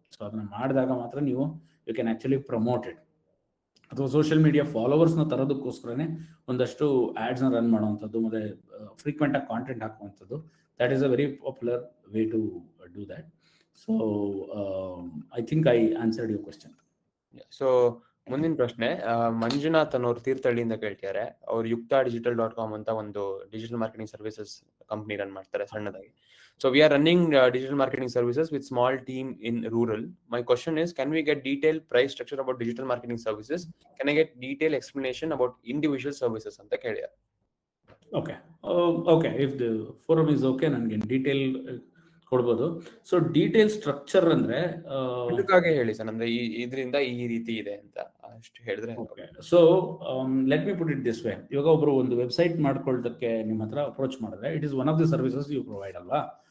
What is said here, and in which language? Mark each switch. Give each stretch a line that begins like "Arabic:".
Kannada: So ಅದನ್ನ ಮಾಡಿದಾಗ ಮಾತ್ರ ನೀವು
English: You can actually promote it.
Kannada: ಅಥವಾ ಸೋಷಿಯಲ್ ಮೀಡಿಯಾ ಫಾಲೋವರ್ಸ್ನ ತರೋದಕ್ಕೋಸ್ಕರನೇ ಒಂದಷ್ಟು ಆ್ಯಡ್ಸ್ನ ರನ್ ಮಾಡುವಂಥದ್ದು ಮತ್ತು ಫ್ರೀಕ್ವೆಂಟಾಗಿ ಕಾಂಟೆಂಟ್ ಹಾಕುವಂಥದ್ದು,
English: That is a very popular way to do that. So I think I answered your question.
Kannada: So ಮುಂದಿನ ಪ್ರಶ್ನೆ, ಮಂಜುನಾಥ್ ಅನ್ನೋರು ತೀರ್ಥಹಳ್ಳಿಯಿಂದ ಕೇಳ್ತಿದ್ದಾರೆ. ಅವ್ರು ಯುಕ್ತ.digital.com ಅಂತ ಒಂದು digital marketing services company run ಮಾಡ್ತಾರೆ ಸಣ್ಣದಾಗಿ.
English: So we are running digital marketing services with small team in rural. My question is, can we get detailed price structure about digital marketing services? Can I get detailed explanation about individual services
Kannada: anta keliya?
English: Okay, if the forum is okay,
Kannada: ನನಗೆ detail ಕೊಡ್ಬೋದು. So detail structure ಅಂದ್ರೆ ಅದಕ್ಕಾಗೆ ಹೇಳಿ sir, ಅಂದ್ರೆ ಇದರಿಂದ ಈ ರೀತಿ ಇದೆ ಅಂತ ಅಷ್ಟು ಹೇಳಿದ್ರೆ.
English: So let me put it this way.
Kannada: ಇವಾಗ ಒಬ್ರು ಒಂದು ವೆಬ್ಸೈಟ್ ಮಾಡ್ಕೊಳ್ಳೋದಕ್ಕೆ ನಿಮ್ಮ ಹತ್ರ ಅಪ್ರೋಚ್ ಮಾಡಿದ್ರೆ,
English: it is one of the services you provide
Kannada: ಅಲ್ವಾ.